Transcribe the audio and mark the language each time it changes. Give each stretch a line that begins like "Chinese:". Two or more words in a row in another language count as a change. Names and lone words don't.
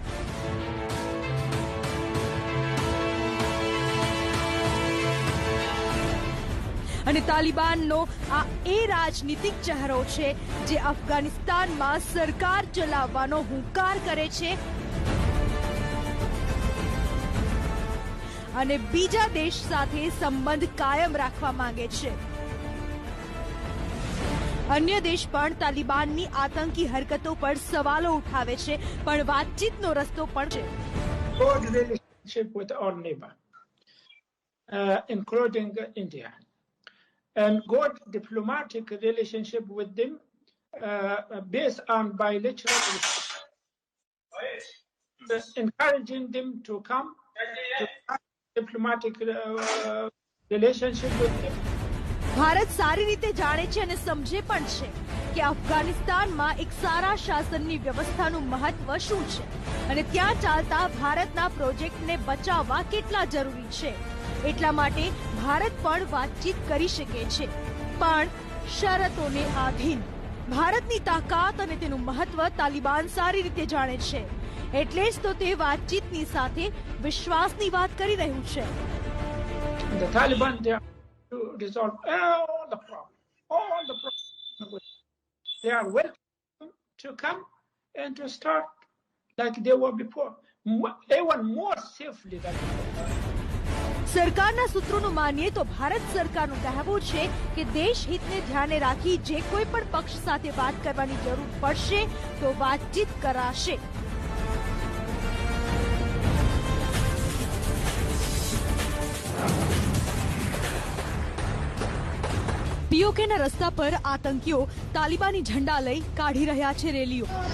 Gujarati: અને તાલિબાનનો આ એ રાજનીતિક ચહેરો છે જે અફઘાનિસ્તાનમાં સરકાર ચલાવવાનો હુંકાર કરે છે અને બીજા દેશ સાથે સંબંધ કાયમ રાખવા માંગે છે। અન્ય દેશ પણ તાલિબાનની આતંકી હરકતો પર સવાલો ઉઠાવે છે, પણ વાતચીતનો રસ્તો પણ છે।
English: Good relationship with our neighbor, including India, and good diplomatic relationship with them based on bilateral, encouraging them to come to diplomatic relationship with them.
Gujarati: ભારત સારી રીતે જાણે છે અને સમજે પણ છે કે અફઘાનિસ્તાનમાં એક સારા શાસનની વ્યવસ્થાનું મહત્વ શું છે અને ત્યાં ચાલતા ભારતના પ્રોજેક્ટને બચાવવા કેટલા જરૂરી છે। એટલા માટે ભારત પણ વાતચીત કરી શકે છે, પણ શરતોને આધીન। ભારતની તાકાત અને તેનું મહત્વ તાલિબાન સારી રીતે જાણે છે, એટલે જ તો તે વાતચીતની સાથે વિશ્વાસની વાત કરી રહ્યું છે।
English: The Taliban, to resolve all the problems. They are welcome to come and to start like they were before, even more safely than before.
Gujarati: સરકારના સૂત્રોનું માનીએ તો ભારત સરકારનું કહેવું છે કે દેશ હિતને ધ્યાને રાખી જે કોઈ પણ પક્ષ સાથે વાત કરવાની જરૂર પડશે તો વાતચીત કરાશે। પીઓકેના રસ્તા પર આતંકીઓ તાલિબાની ઝંડા લઈ કાઢી રહ્યા છે રેલીઓ।